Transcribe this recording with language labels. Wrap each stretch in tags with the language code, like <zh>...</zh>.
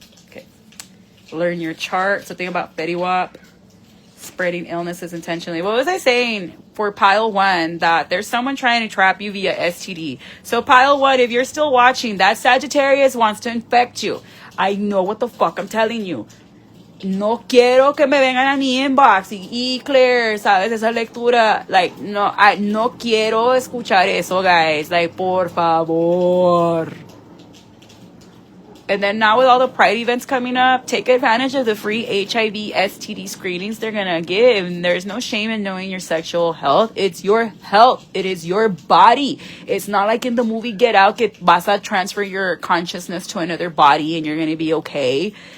<en>Okay. Learn your chart. So think about Fetty Wap. spreading illnesses intentionally. What was I saying for pile one? That there's someone trying to trap you via STD. So pile one, if you're still watching, that Sagittarius wants to infect you. I know what the fuck I'm telling you.</en> <es>No quiero que me vengan a mi inbox y Claire, ¿sabes? Esa lectura. Like, no, no quiero escuchar eso, guys. Like, por favor.</es> <en>And then now with all the Pride events coming up, take advantage of the free HIV STD screenings they're gonna give. And there's no shame in knowing your sexual health. It's your health. It is your body. It's not like in the movie Get Out,</en> <es>que vas a</es> <en>transfer your consciousness to another body and you're gonna be okay.</en>